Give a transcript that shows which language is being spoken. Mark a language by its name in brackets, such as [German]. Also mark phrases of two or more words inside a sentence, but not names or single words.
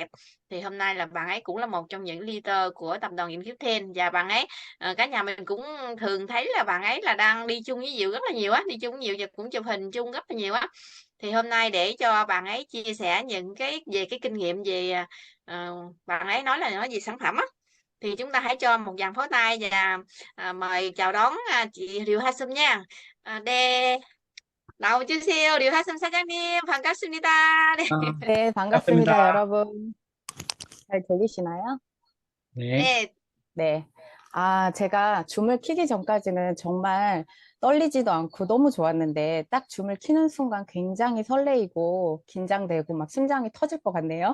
[Vietnamese] Thì hôm nay là bạn ấy cũng là một trong những leader của tập đoàn Infusion, và bạn ấy cả nhà mình cũng thường thấy là bạn ấy là đang đi chung với Diệu rất là nhiều á, đi chung nhiều và cũng chụp hình chung rất là nhiều á. Thì hôm nay để cho bạn ấy chia sẻ những cái về cái kinh nghiệm về bạn ấy nói về sản phẩm á, thì chúng ta hãy cho một dàn pháo tay và mời chào đón chị Ryu Hasum nha. [Korean] 네, 나와주세요. 류 하슴 사장님, 반갑습니다. 네. 네, 반갑습니다, 반갑습니다. 여러분. 잘 들리시나요? 네. 네, 네. 제가 줌을 키기 전까지는 정말 떨리지도 않고 너무 좋았는데 딱 줌을 키는 순간 굉장히 설레이고 긴장되고 막 심장이 터질 것 같네요.